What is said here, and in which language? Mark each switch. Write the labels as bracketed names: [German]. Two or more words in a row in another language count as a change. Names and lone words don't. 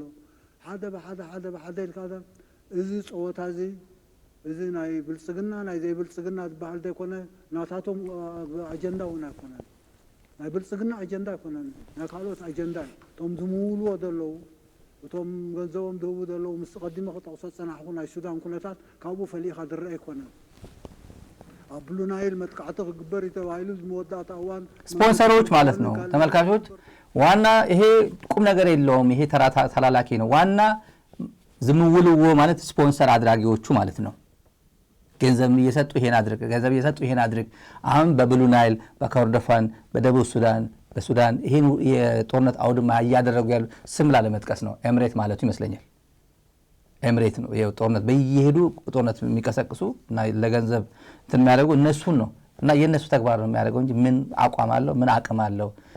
[Tigrinya] ሓደ ብሓደ ኢልካ እዚ ፀወታ እዚ እዚ ናይ ብልፅግና ናይ ዘይብልፅግና ዝበሃል ዘይኮነ ናታቶም ኣጀንዳ እውን ኣይኮነን። ናይ ብልፅግና ኣጀንዳ ኣይኮነን፣ ናይ ካልኦት ኣጀንዳ እዩ። እቶም ዝምውልዎ ዘለዉ እቶም ገንዘቦም ዝህቡ ዘለዉ ምስ ቀዲመ ክጠቕሶ ፀናሕኩ ናይ ሱዳን ኩነታት ካብኡ ፈሊእካ ዝረአ ኣይኮነን። ኣብ ብሉ ናይል መጥቃዕቲ ክግበር እዩ ተባሂሉ ዝመወዳእታ እዋን [Amharic] ስፖንሰሮች ማለት ነው ተመልካቾች። ዋና ይሄ ቁም ነገር የለውም፣ ይሄ ተላላኪ ነው። ዋና ዝምውልዎ ማለት ስፖንሰር አድራጊዎቹ ማለት ነው። ገንዘብ እየሰጡ ይሄን አድርግ፣ ገንዘብ እየሰጡ ይሄን አድርግ። አሁን በብሉ ናይል፣ በኮርዶፋን፣ በደቡብ ሱዳን፣ በሱዳን ይሄን የጦርነት አውድማ እያደረጉ ያሉ ስም ላለመጥቀስ ነው። ኤምሬት ማለቱ ይመስለኛል። ኤምሬት ነው ይሄው ጦርነት በየሄዱ ጦርነት የሚቀሰቅሱ እና ለገንዘብ እንትን የሚያደርጉ እነሱን ነው። እና የነሱ ተግባር ነው የሚያደርገው እንጂ ምን አቋም አለው ምን አቅም አለው?